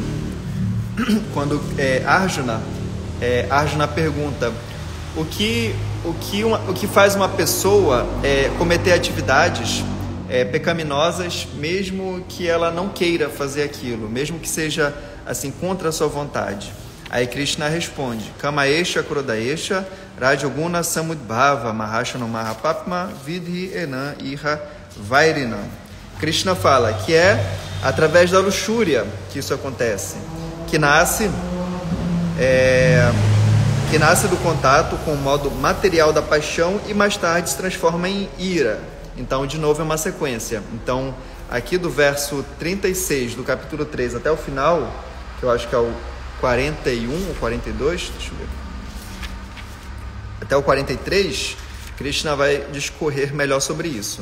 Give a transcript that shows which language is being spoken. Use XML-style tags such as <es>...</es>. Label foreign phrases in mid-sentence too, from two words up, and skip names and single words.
<pt>Quando Arjuna pergunta o que faz uma pessoa cometer atividades pecaminosas, mesmo que ela não queira fazer aquilo, mesmo que seja assim contra a sua vontade. Aí Krishna responde:</pt> <sa>Kamaesha Krodaesha Rajoguna Samudbhava Mahashano Mahapapma Vidhi Enan Iha Vairina.</sa> <pt>Krishna fala que é através da luxúria que isso acontece, que nasce do contato com o modo material da paixão e mais tarde se transforma em ira. Então, de novo, é uma sequência. Então, aqui do verso 36 do capítulo 3 até o final, que eu acho que é o 41 ou 42, deixa eu ver, até o 43, Krishna vai discorrer melhor sobre isso.</pt>